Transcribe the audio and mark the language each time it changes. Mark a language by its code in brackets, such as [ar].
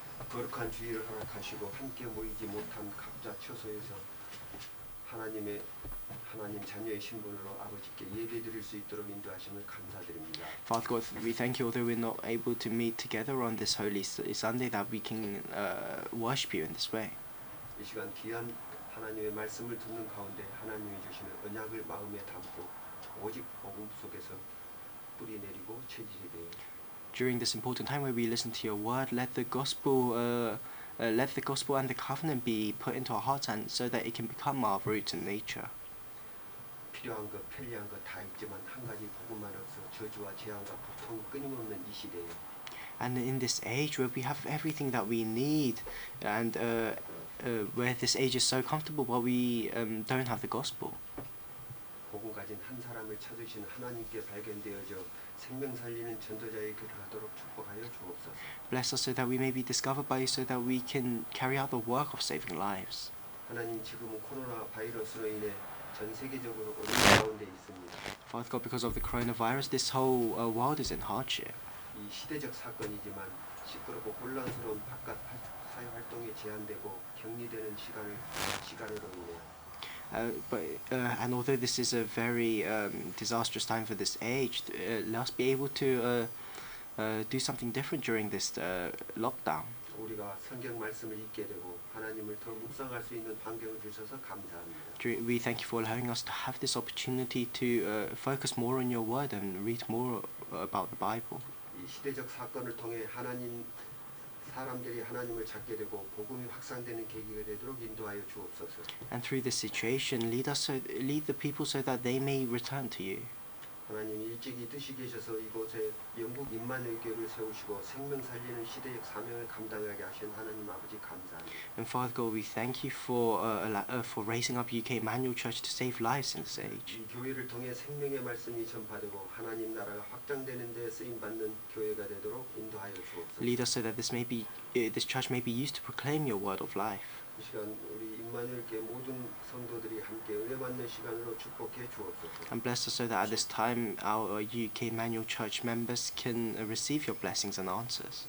[ko] 거룩한 주의를 허락하시고 함께 모이지 못한 각자 처소에서 하나님 자녀의 신분으로 아버지께 예배드릴 수 있도록 인도하심을 감사드립니다. [en] Father God, we thank you, although we're not able to meet together on this holy Sunday, that we can worship you in this way. [ko] 이 시간 귀한 하나님의 말씀을 듣는 가운데 하나님이 주시는 언약을 마음에 담고 오직 복음 속에서 뿌리 내리고 체질이 되어 [en] During this important time where we listen to your word, let the gospel and the covenant be put into our hearts, and so that it can become our roots in nature. [ko] 필요한 것 편리한 것 다 있지만 한 가지 복음만 없어 저주와 재앙과 고통 끊임없는 이 시대에 [en] And in this age where we have everything that we need, and where this age is so comfortable, but we don't have the gospel. [ko] 복음 가진 한 사람을 찾으신 하나님께 발견되어져 생명 살리는 전도자의 길을 하도록 축복하여 주옵소서. [en] Bless us so that we may be discovered by you, so that we can carry out the work of saving lives. [ko] 하나님 지금은 코로나 바이러스로 인해 전 세계적으로 어려운 가운데 있습니다. [en] Father God, because of the coronavirus, this whole world is in hardship. [ko] 이 시대적 사건이지만 시끄럽고 혼란스러운 바깥 사회 활동에 제한되고 격리되는 시간으로 인해 [en] And although this is a very disastrous time for this age, let us be able to do something different during this lockdown. [ko] 우리가 성경 말씀을 읽게 되고 하나님을 더 묵상할 수 있는 환경을 주셔서 감사합니다. [en] We thank you for allowing us to have this opportunity to focus more on your word and read more about the Bible. [ko] 이 시대적 사건을 통해 사람들이 하나님을 찾게 되고 복음이 확산되는 계기가 되도록 인도하여 주옵소서. [en] And through this situation, lead the people so that they may return to you. [ko] 하나님 일찍이 뜻이 계셔서 이곳에 영국 임마누엘 교회를 세우시고 생명 살리는 시대적 사명을 감당하게 하신 하나님 아버지 감사합니다. [en] And Father God, we thank you for raising up UK Emmanuel Church to save lives in this age. [ko] 이 교회를 통해 생명의 말씀이 전파되고 하나님 나라가 확장되는 데 쓰임 받는 교회가 되도록 인도하여 주옵소서. [en] Lead us so that this church may be used to proclaim your word of life. [ko] 이 시간 우리 임마누엘 교회 모든 성도들이 함께 은혜 받는 시간으로 축복해 주옵소서. [en] And bless us so that at this time our UK Emmanuel Church members can receive your blessings and answers.